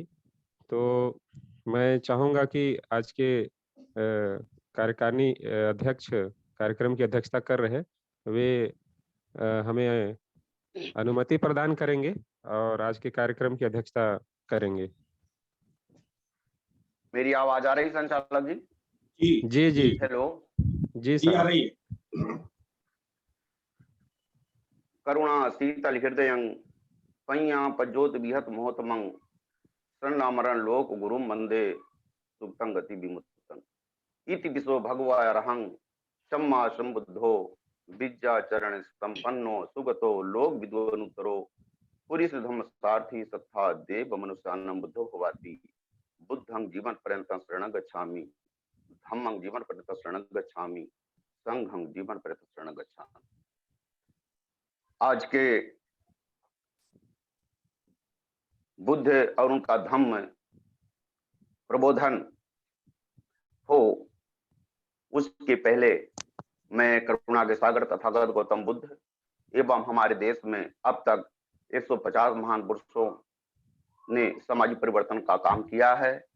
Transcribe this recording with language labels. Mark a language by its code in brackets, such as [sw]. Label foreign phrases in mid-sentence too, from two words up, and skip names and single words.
[hi] तो मैं चाहूँगा कि आज के कार्यकारिणी अध्यक्ष कार्यक्रम की अध्यक्षता कर रहे, वे हमें अनुमति प्रदान करेंगे और आज के कार्यक्रम की अध्यक्षता करेंगे। मेरी आवाज आ रही संचालक जी? जी जी जी, हेलो जी जी आ साहब। रही है। [sa] करुणा शीतल हृदय पय्या पज्योत विहत मोहतमं शरणामरण लोक गुरुम वंदे सुप्तं [pi] गति विमुक्तं इति विश्व भगवाय रहं सम्मा संबुद्धो विद्या चरण संपन्नो सुगतो लोक विद्वनुतरो पुरुष धम्म सारथी सत्था देव मनुष्यानं बुद्धो भवाति बुद्धं जीवन पर्यंतं शरणं गच्छामि धम्मं जीवन पर्यंतं शरणं गच्छामि संघं जीवन पर्यंतं शरणं गच्छामि। [hi] आज के बुद्ध और उनका धम्म प्रबोधन हो, उसके पहले मैं करुणा के सागर तथागत गौतम बुद्ध एवं हमारे देश में अब तक 150 महान पुरुषों ने सामाजिक परिवर्तन का काम किया है,